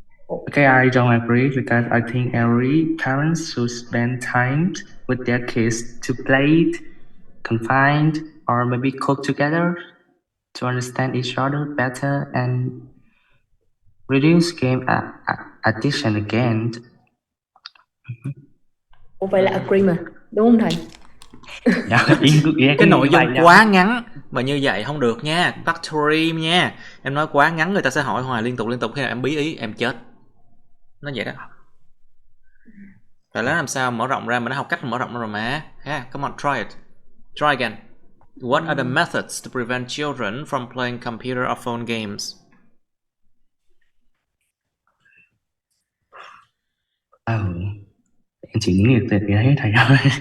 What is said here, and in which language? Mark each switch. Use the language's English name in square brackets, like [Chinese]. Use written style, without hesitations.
[English] Okay, I don't agree because I think every parent should spend time with their kids to play, confide, or maybe cook together to understand each other better and reduce game addiction again. [Vietnamese] Vậy là agree mà, đúng không thầy? Cái nội dung quá ngắn mà như vậy không được nha, tắt stream nha. Em nói quá ngắn người ta sẽ hỏi hoài liên tục khi nào em bí ý em chết. Nó vậy đó. Phải làm sao mở rộng ra, mà nó học cách mở rộng ra rồi mà. [English] Come on, try it. Try again. What are the methods to prevent children from playing computer or phone games? [Vietnamese] Em chỉ nghĩ được cái hết thầy ơi.